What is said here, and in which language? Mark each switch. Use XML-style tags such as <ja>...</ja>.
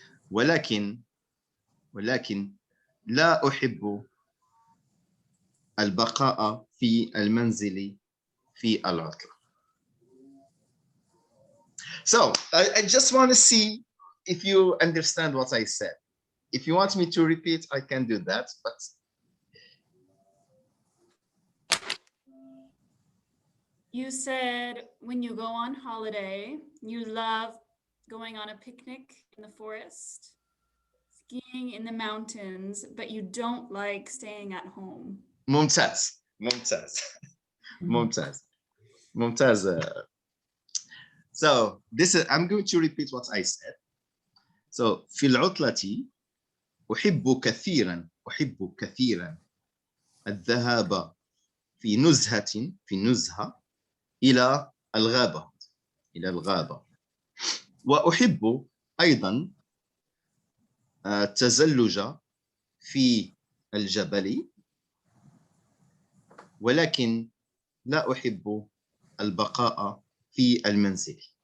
<ar>ولكن لا أحب البقاء في المنزل في العطلة.</ar> <en>So I just want to see if you understand what I said. If you want me to repeat, I can do that, but You said when you go on holiday, you love going on a picnic in the forest, skiing in the mountains, but you don't like staying at home.</en> <ar>ممتاز ممتاز ممتاز ممتاز.</ar> <en>So this is, I'm going to repeat what I said.</en> <ar>So في العطلة أحب كثيرا الذهاب في نزهة إلى الغابة وأحب أيضا التزلج في الجبل ولكن لا أحب البقاء في المنزل.</ar>